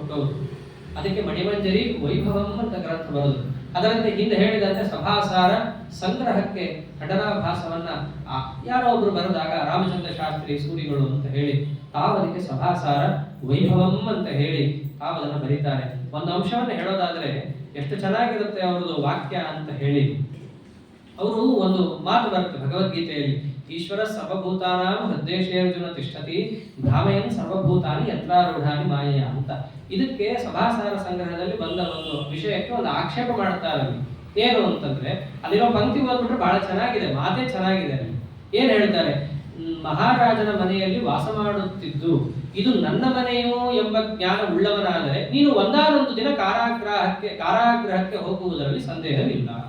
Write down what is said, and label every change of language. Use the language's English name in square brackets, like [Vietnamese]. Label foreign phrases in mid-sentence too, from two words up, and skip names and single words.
[Kannada] ಅದಕ್ಕೆ ಮಣಿಮಂಜರಿ ವೈಭವಂ ಅಂತ ಗ್ರಂಥ ಬರೆದು ಅದರಂತೆ ಹಿಂದೆ ಹೇಳಿದಂತೆ ಸಭಾಸಾರ ಸಂಗ್ರಹಕ್ಕೆ ಖಂಡನಾಭಾಸವನ್ನ ಯಾರೋ ಒಬ್ರು ಬರೆದಾಗ ರಾಮಚಂದ್ರ ಶಾಸ್ತ್ರಿ ಸೂರಿಗಳು ಅಂತ ಹೇಳಿ ತಾವದಕ್ಕೆ ಸಭಾಸಾರ ವೈಭವಂ ಅಂತ ಹೇಳಿ ತಾವದನ್ನು ಬರೀತಾರೆ. ಒಂದು ಅಂಶವನ್ನು ಹೇಳೋದಾದ್ರೆ ಎಷ್ಟು ಚೆನ್ನಾಗಿರುತ್ತೆ ಅವರದು ವಾಕ್ಯ ಅಂತ ಹೇಳಿ, ಅವರು ಒಂದು ಮಾತು ಬರುತ್ತೆ ಭಗವದ್ಗೀತೆಯಲ್ಲಿ, [Sanskrit] ಈಶ್ವರ ಸರ್ವಭೂತಾನಾಂ ಹೃದ್ದೇಶೇರ್ಜುನ ತಿಷ್ಠತಿ ಭ್ರಾಮಯನ್ ಸರ್ವಭೂತಾನಿ ಯತ್ರಾರೂಢಾನಿ ಮಾಯೆಯ ಅಂತ. [Kannada] ಇದಕ್ಕೆ ಸಭಾಸಾರ ಸಂಗ್ರಹದಲ್ಲಿ ಬಂದ ಒಂದು ವಿಷಯಕ್ಕೆ ಒಂದು ಆಕ್ಷೇಪ ಮಾಡ್ತಾರೆ. ಏನು ಅಂತಂದ್ರೆ ಅಲ್ಲಿರೋ ಪಂಕ್ತಿ ಓದ್ಬಿಟ್ರೆ ಬಹಳ ಚೆನ್ನಾಗಿದೆ, ಮಾತೇ ಚೆನ್ನಾಗಿದೆ. ಅಲ್ಲಿ ಏನ್ ಹೇಳ್ತಾರೆ, ಮಹಾರಾಜನ ಮನೆಯಲ್ಲಿ ವಾಸ ಮಾಡುತ್ತಿದ್ದು ಇದು ನನ್ನ ಮನೆಯೋ ಎಂಬ ಜ್ಞಾನ ಉಳ್ಳವನಾದರೆ ನೀನು ಒಂದಾನೊಂದು ದಿನ ಕಾರಾಗೃಹಕ್ಕೆ ಹೋಗುವುದರಲ್ಲಿ ಸಂದೇಹವಿಲ್ಲ.